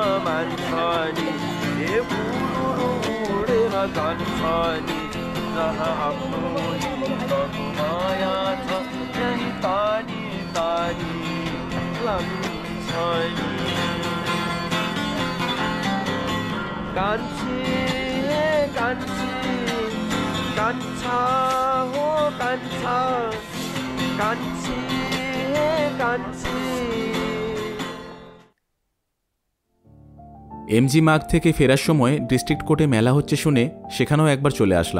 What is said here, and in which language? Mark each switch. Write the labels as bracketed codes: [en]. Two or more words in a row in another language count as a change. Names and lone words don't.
[ne] मान्छ नि ए बुढो उडेर जान्छ नि जहाँ आफ्नो हिउँदको माया छ त्यही तानी तानी लाग्छ नि कान्छी कान्छी कान्छा हो कान्छा कान्छी कान्छी [bn] এমজি মাগ থেকে ফেরার সময় [en] district court [bn] মেলা হচ্ছে শুনে সেখানেও একবার চলে আসলাম।